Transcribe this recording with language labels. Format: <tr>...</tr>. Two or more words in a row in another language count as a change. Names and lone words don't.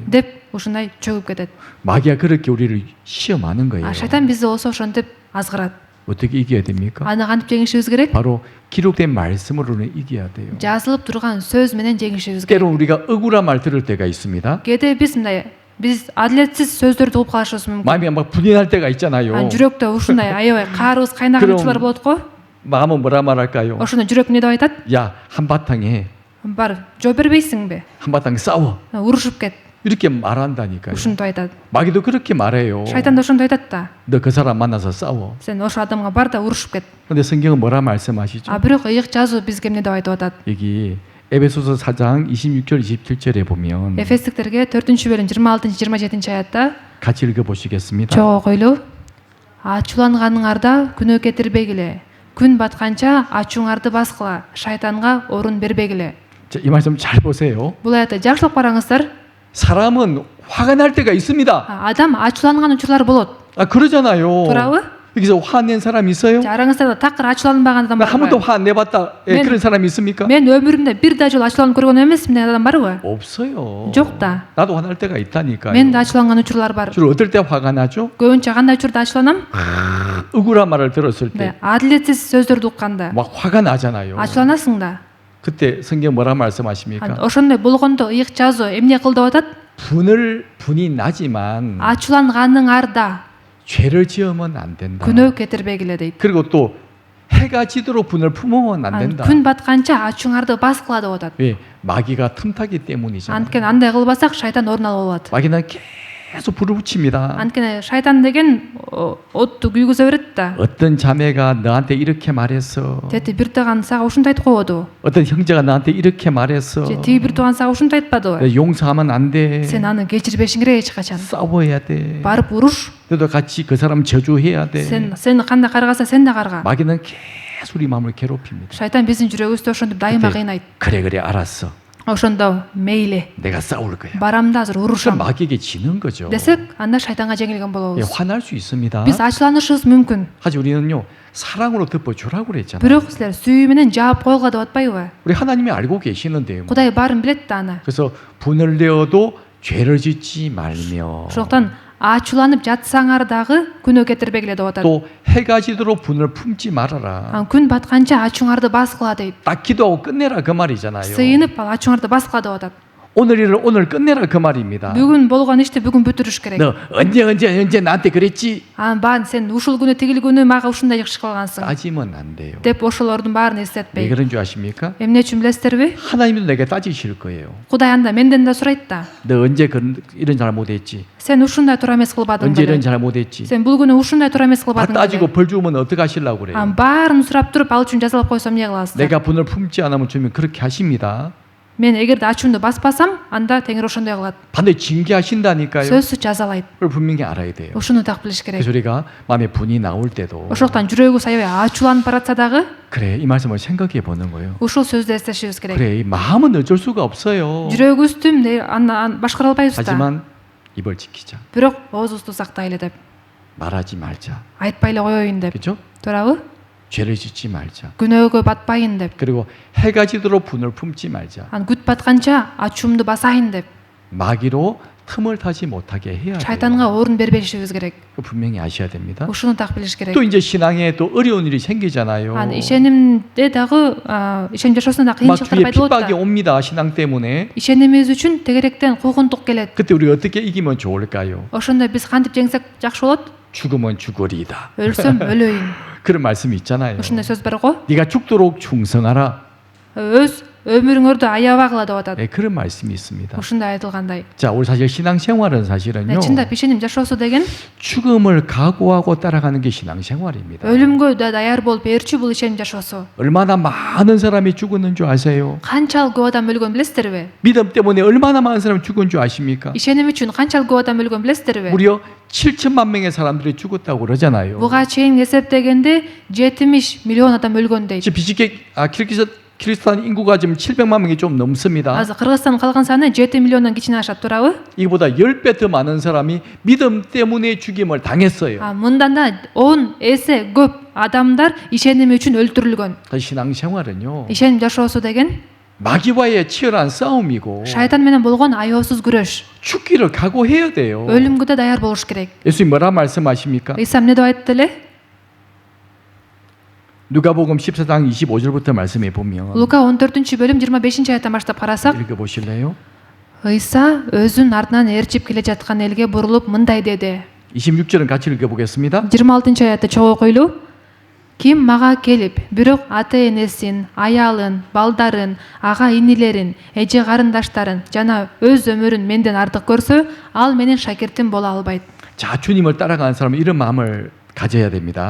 <ky>деп ушундай чөгүп кетет.</ky> <ko>마귀가 그렇게 우리를 시험하는 거예요.</ko> <ky>Шайтан бизди болсо ошентип азгырат.</ky> <ko>어떻게 이겨야 됩니까?</ko> <ky>Аны кантип жеңишибиз керек?</ky> <ko>바로 기록된 말씀으로는 이겨야 돼요.</ko> <ky>Жазылып турган сөз менен жеңишибиз керек.</ky> <ko>때론 우리가 억울한 말 들을 때가 있습니다.</ko> <ky>Кээде биз адилетсиз сөздөрдү угуп калышыбыз мүмкүн.</ky> <ko>마음이 막 분해할 때가 있잖아요.</ko> <ky>жүрөктө ушундай аябай каарыбыз кайнаган</ky> <ko>그럼-</ko> <ky>учурлар болот го.</ky> <ko>마음은 뭐라 말할까요?</ko> <ky>Ошондо жүрөк эмне деп айтат?</ky> <ko>야, 한바탕에</ko> <ky>Бар, жоо бербейсиңби?</ky> <ko>한바탕 싸워.</ko> <ky>Урушуп кет.</ky> <ko>이렇게 말한다니까요.</ko> <ky>Ушинтип айтат.</ky> <ko>마귀도 그렇게 말해요.</ko> <ky>Шайтан да ошондой айтат да.</ky> <ko>너 그 사람 만나서 싸워.</ko> <ky>Сен ошо адамга бар да урушуп кет.</ky> <ko>근데 성경은 뭐라 말씀하시죠?</ko> <ky>Бирок ыйык жазуу бизге эмне деп айтып атат?</ky> <ko>여기 에베소서 4장 26절 27절에 보면</ko> <ky>Эфестиктерге 4-бөлүм 26-27</ky> <ko>같이 읽어보시겠습니다.</ko> <ky>чогуу окуйлу. Ачууланганыңарда күнөө кетирбегиле. Күн батканча ачууңарды баскыла. Шайтанга орун бербегиле.</ky> <ko>자, 이 말씀 잘 보세요.</ko> <ky>Бул аятты жакшылап караңыздар.</ky> <ko>사람은 화가 날 때가 있습니다.</ko> <ky>Адам ачууланган учурлар болот.</ky> <ko>그러잖아요.</ko> <ky>туурабы?</ky> <ko>여기서 화낸 사람 있어요?</ko> <ky>Араңыздарда такыр ачууланбаган адам</ky> <ko>한</ko> <ky>барбы?</ky> <ko>번도 화 안 내봤다. 맨- 그런 사람이 있습니까?</ko> <ky>Мен өмүрүмдө бир да жолу ачууланып көргөн эмесмин деген адам барбы?</ky> <ko>없어요.</ko> <ky>Жок да.</ky> <ko>나도 화날 때가 있다니까요.</ko> <ky>Мен да ачууланган учурлар бар.</ky> <ko>주로 어떨 때 화가 나죠?</ko> <ky>көбүнчө кандай учурда ачууланам?</ky> <ko>억울한 말을 들었을 때 막</ko> <ky>адилетсиз сөздөрдү укканда</ky> <ko>화가 나잖아요.</ko> <ky>ачууланасың да.</ky> <ko>그때 성경 뭐라 말씀하십니까?</ko> <ky>ошондой болгондо ыйык жазуу эмне кыл деп атат?</ky> <ko>분이 나지만</ko> <ky>ачууланганыңарда</ky> <ko>죄를 지으면 안 된다.</ko> <ky>күнөө кетирбегиле дейт.</ky> <ko>그리고 또 해가 지도록 분을 품으면 안 된다.</ko> <ky>күн батканча ачууңарды баскыла деп атат.</ky> <ko>왜? 마귀가 틈타기 때문이잖아요.</ko> <ky>анткени андай кылбасак шайтан орун алып алат.</ky> <ko>마귀는 계속 불을 붙입니다.</ko> <ky>Анткени шайтан деген отту күйгүзө берет да.</ky> <ko>어떤 자매가 너한테 이렇게 말했어.</ko> <ky>Тети бир таган сага ушундай айтып коёду.</ky> <ko>어떤 형제가 나한테 이렇게 말했어.</ko> <ky>Же тиги бир тууган сага ушундай айтпадыбы?</ky> <ko>너 용서하면 안 돼.</ko> <ky>Сен аны кечирбешиң керек эч качан.</ky> <ko>싸워야 돼.</ko> <ky>Барып уруш.</ky> <ko>너도 같이 그 사람 저주해야 돼.</ko> <ky>Сен кандай каргаса сен да карга.</ky> <ko>마귀는 계속 우리 마음을 괴롭힙니다.</ko> <ky>Шайтан биздин жүрөгүбүздү ошентип дайыма кыйнайт.</ky> <ko>그래 알았어.</ko> <ky>Ошондо мейли.</ky> <ko>내가 싸울 거야.</ko> <ky>Барам да азыр</ky> <ko>그럼</ko> <ky>урушам.</ky> <ko>마귀에게 지는 거죠.</ko> <ky>Десек анда шайтанга жеңилген</ky> <ko>예,</ko> <ky>болобуз.</ky> <ko>화날 수 있습니다.</ko> <ky>Биз ачууланышыбыз мүмкүн.</ky> <ko>하지만 우리는요 사랑으로 덮어주라고 그랬잖아요.</ko> <ky>Бирок силер сүйүү менен жаап койгула деп атпайбы?</ky> <ko>우리 하나님이 알고 계시는데요.</ko> <ky>Кудай баарын билет да аны.</ky> <ko>그래서 분을 내어도 죄를 짓지 말며</ko> <ky>Ошондуктан ачууланып жатсаңар дагы күнөө кетирбегиле деп атат.</ky> <ko>또 해가 지도록 분을 품지 말아라.</ko> <ky>Күн батканча ачууңарды баскыла дейт.</ky> <ko>딱 기도하고 끝내라 그 말이잖아요.</ko> <ky>Сыйынып ачууңарды баскыла деп атат.</ky> <ko>오늘 일을 오늘 끝내라 그 말입니다.</ko> <ky>Бүгүн болгон ишти бүгүн бүтүрүш керек.</ky> <ko>너 언제 на한테 그랬지?</ko> <ky>Баан сен ушул күнү тигил күнү мага ушундай иши кылгансың</ky> <ko>따지면 안 돼요.</ko> <ky>деп ошолордун баарын</ky> <ko>왜</ko> <ky>эстетпей.</ky> <ko>그런 줄 아십니까?</ko> <ky>Эмне үчүн билесиздерби?</ky> <ko>하나님도 내게 따지실 거예요.</ko> <ky>Кудай анда менден да сурайт да.</ky> <ko>너 언제 이런 잘못했지?</ko> <ky>Сен ушундай туура эмес кылбадың</ky> <ko>언제 이런</ko> <ky>беле?</ky> <ko>잘못했지?</ko> <ky>Сен бул күнү ушундай туура эмес</ky> <ko>다</ko> <ky>кылбадың</ky> <ko>따지고</ko> <ky>беле?</ky> <ko>벌 주면 어떻게 하시려고 그래요?</ko> <ky>Баарын сурап туруп ал үчүн жазалап койсом эмне кыласыздар?</ky> <ko>내가 분을 품지 않으면 주면 그렇게 하십니다.</ko> <ky>Мен эгерде ачуумду баспасам, анда Теңир ошондой кылат.</ky> <ko>반드시 징계하신다니까요.</ko> <ky>Сөзсүз жазалайт.</ky> <ko>그걸 분명히 알아야 돼요.</ko> <ky>Ушуну так билиш керек.</ky> <ko>그래서 우리가 마음에 분이 나올 때도</ko> <ky>Ошондуктан жүрөгүбүз аябай ачууланып баратса дагы</ky> <ko>그래 이 말씀을 생각해 보는 거예요.</ko> <ky>ушул сөздү эстешибиз керек.</ky> <ko>그래 이 마음은 어쩔 수가 없어요.</ko> <ky>жүрөгүбүздү аны башкара албайбыз да.</ky> <ko>하지만 입을 지키자.</ko> <ky>Бирок оозубузду сактайлы деп.</ky> <ko>말하지 말자.</ko> <ky>Айтпай эле коеюн деп.</ky> <ko>그렇죠?</ko> <ky>туурабы?</ky> <ko>죄를 짓지 말자.</ko> <ky>күнөөгө батпайын деп.</ky> <ko>그리고 해가 지도록 분을 품지 말자.</ko> <ky>ан күт батканча ачуумду басайын деп.</ky> <ko>마귀로 틈을 타지 못하게 해야 돼요.</ko> <ky>шайтанга орун бербешибиз керек.</ky> <ko>그거 분명히 아셔야 됩니다.</ko> <ky>ушуну так билиш керек.</ky> <ko>또 이제 신앙에 또 어려운 일이 생기잖아요.</ko> <ky>ан ишенимде дагы ишеним жашоосунда</ky> <ko>막</ko> <ky>кыйынчылыктар</ky> <ko>뒤에</ko> <ky>пайда болот</ky> <ko>핍박이</ko> <ky>да.</ky> <ko>옵니다. 신앙 때문에.</ko> <ky>ишенимибиз үчүн тегеректен куугунтук келет.</ky> <ko>그때 우리가 어떻게 이기면 좋을까요?</ko> <ky>ошондо биз кантип жеңсек жакшы болот?</ky> <ko>죽으면 죽으리이다.</ko> <ky>өлсөм өлөйүн.</ky> <ko>그런 말씀이 있잖아요.</ko> <ky>ушундай сөз бар го.</ky> <ko>네가 죽도록 충성하라.</ko> <ky>өз өмүрүңөрдү аябагыла деп атат.</ky> <ko>네, 그런 말씀이 있습니다.</ko> <ky>ушундай айтылгандай.</ky> <ko>자, 우리 사실 신앙생활은 사실은요.</ko> <ky>чындап ишеним жашоосу деген</ky> <ko>죽음을 각오하고 따라가는 게 신앙생활입니다.</ko> <ky>өлүмгө да даяр болуп ээрчү бул ишеним жашоосу.</ky> <ko>얼마나 많은 사람이 죽었는 줄 아세요?</ko> <ky>канчалык көп адам өлгөн билесиздерби?</ky> <ko>믿음 때문에 얼마나 많은 사람이 죽은 줄 아십니까?</ko> <ky>ишеним үчүн канчалык көп адам өлгөн билесиздерби?</ky> <ko>무려 7천만 명의 사람들이 죽었다고 그러잖아요.</ko> <ky>буга чейин эсептегенде 70 миллион адам өлгөн дейт.</ky> <ko>지금 비슷하게 키르기스탄 인구가 지금 700만 명이 좀 넘습니다.</ko> <ky>азыр кыргызстандын калган саны 7 миллиондон кичине ашат, туурабы?</ky> <ko>이보다 10배 더 많은 사람이 믿음 때문에 죽임을 당했어요.</ko> <ky>мындан да 10 эсе көп адамдар ишеними үчүн өлтүрүлгөн.</ky> <ko>신앙생활은요.</ko> <ky>ишеним жашоосу деген</ky> <ko>마귀와의 치열한 싸움이고</ko> <ky>шайтан менен болгон аеосуз күрөш.</ky> <ko>죽기를 각오해야 돼요.</ko> <ky>өлүмгө да даяр болуш керек.</ky> <ko>예수님 뭐라 말씀하십니까?</ko> <ky>ыйса эмне деп айтты эле?</ky> <ko>누가복음 14장 25절부터 말씀해 보면</ko> <ky>Лука 14-бөлүм 25-аяттан баштап карасак,</ky> <ko>읽어 보실래요?</ko> <ky>ыйса өзүн артынан ээрчип келе жаткан элге бурулуп мындай деди.</ky> <ko>26절은 같이 읽어 보겠습니다.</ko> <ky>26-аятты чогуу окуйлу. Ким мага келип, бирок ата-энесин, аялын, балдарын, ага-инилерин, эже карындаштарын жана өз өмүрүн менден артык көрсө, ал менин шакиртим боло албайт.</ky> <ko>자, 주님을 따라가는 사람은 이런 마음을 가져야 됩니다.</ko>